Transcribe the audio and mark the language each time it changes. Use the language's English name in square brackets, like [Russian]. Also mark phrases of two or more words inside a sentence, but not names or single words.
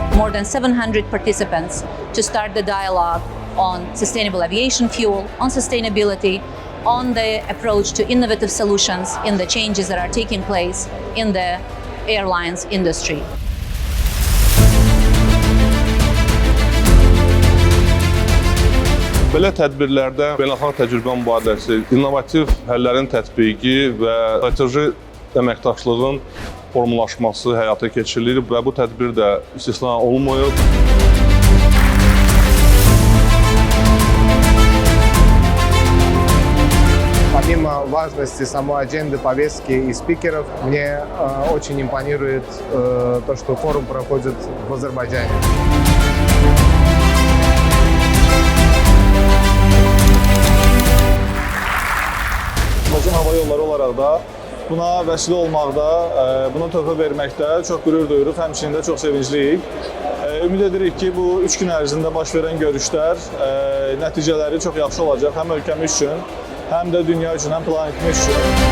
[English] more than 700 participants to start the dialogue on sustainable aviation fuel, on sustainability, on the approach to innovative solutions in the changes that are taking place in the airlines industry. [Azerbaijani] Belə tədbirlərdə beynəlxalq təcrübə mübadiləsi, innovativ həllərin tətbiqi və strateji əməkdaşlığın formalaşması həyata keçirilir və bu tədbir də istisna olunmuyor. [Russian] Помимо важности самой адженды, повестки и спикеров, мне очень импонирует то, что форум проходит в Азербайджане. [Azerbaijani] Azərbaycan Hava Yolları olaraq da buna vəsilə olmaqda, buna töhfə verməkdə çox qürur duyuruq, həmçinin də çox sevincliyik. Ümid edirik ki, bu 3 gün ərzində baş verən görüşlər nəticələri çox yaxşı olacaq, həm ölkəmiz üçün, həm də dünya üçün, həm planetimiz üçün.